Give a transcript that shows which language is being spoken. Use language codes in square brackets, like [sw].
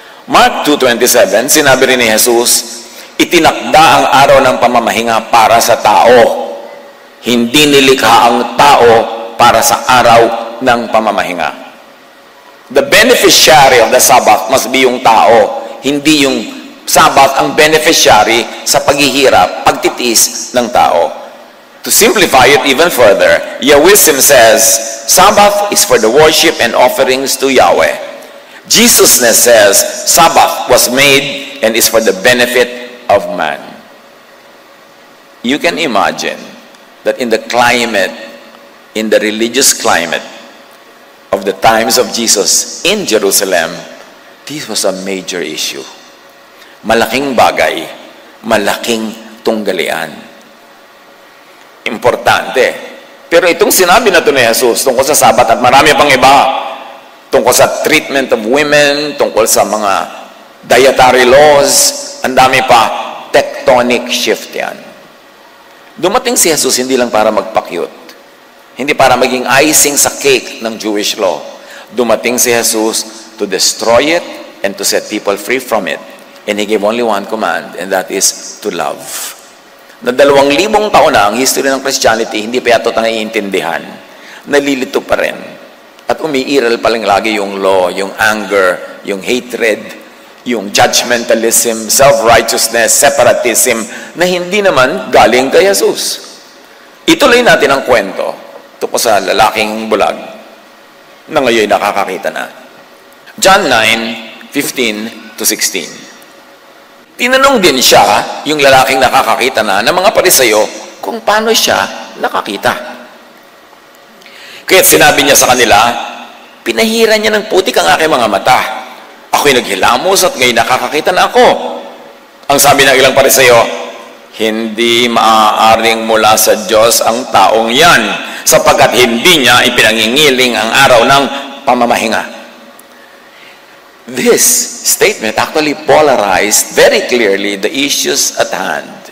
[tl] Mark 2:27, sinabi rin ni Jesus, itinakda ang araw ng pamamahinga para sa tao. Hindi nilikha ang tao para sa araw ng pamamahinga. [en] The beneficiary of the Sabbath must be [tl] yung tao. Hindi yung Sabbath ang beneficiary sa paghihirap, pagtitiis ng tao. [en] To simplify it even further, Yahwism says, Sabbath is for the worship and offerings to Yahweh. Jesusness says, Sabbath was made and is for the benefit of man. You can imagine that in the climate, in the religious climate of the times of Jesus in Jerusalem, this was a major issue. [tl] Malaking bagay, malaking tunggalian. Importante. Pero itong sinabi na ito ni Jesus tungkol sa Sabat at marami pang iba, tungkol sa [en] treatment of women, [tl] tungkol sa mga dietary laws, ang dami pa, tectonic shift yan. Dumating si Jesus hindi lang para magpa-cute, hindi para maging icing sa cake ng Jewish law. Dumating si Jesus [en] to destroy it and to set people free from it. And He gave only one command, and that is to love. [tl] Na 2,000 taon na ang history ng Christianity, hindi pa yato tayo naiintindihan. Nalilito pa rin. At umiiral pa lang lagi yung law, yung anger, yung hatred, yung judgmentalism, self-righteousness, separatism, na hindi naman galing kay Jesus. Ituloy natin ang kwento tungkol sa lalaking bulag na ngayon nakakakita na. John 9:15-16. Tinanong din siya, yung lalaking nakakakita na, ng mga Pariseyo, kung paano siya nakakita. Kaya't sinabi niya sa kanila, pinahiran niya ng putik ang aking mga mata. Ako'y naghilamos at ngayon nakakakita na ako. Ang sabi ng ilang Pariseyo, hindi maaaring mula sa Diyos ang taong yan, sapagkat hindi niya ipinangingiling ang araw ng pamamahinga. [en] This statement actually polarized very clearly the issues at hand.